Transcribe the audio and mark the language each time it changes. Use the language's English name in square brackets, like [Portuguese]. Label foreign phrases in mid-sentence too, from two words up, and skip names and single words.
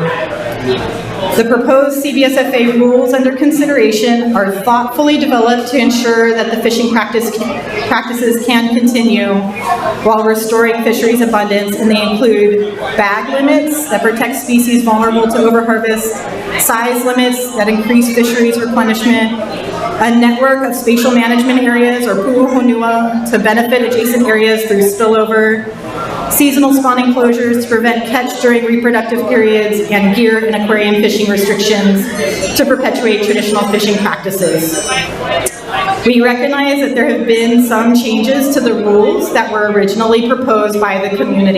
[English] The proposed CBSFA rules under consideration are thoughtfully developed to ensure that the fishing practices can continue while restoring fisheries abundance, and they include bag limits that protect species vulnerable to overharvest, size limits that increase fisheries replenishment, a network of spatial management areas, or puʻuhonua, to benefit adjacent areas through spillover, seasonal spawning closures to prevent catch during reproductive periods, and gear and aquarium fishing restrictions to perpetuate traditional fishing practices. We recognize that there have been some changes to the rules that were originally proposed by the community.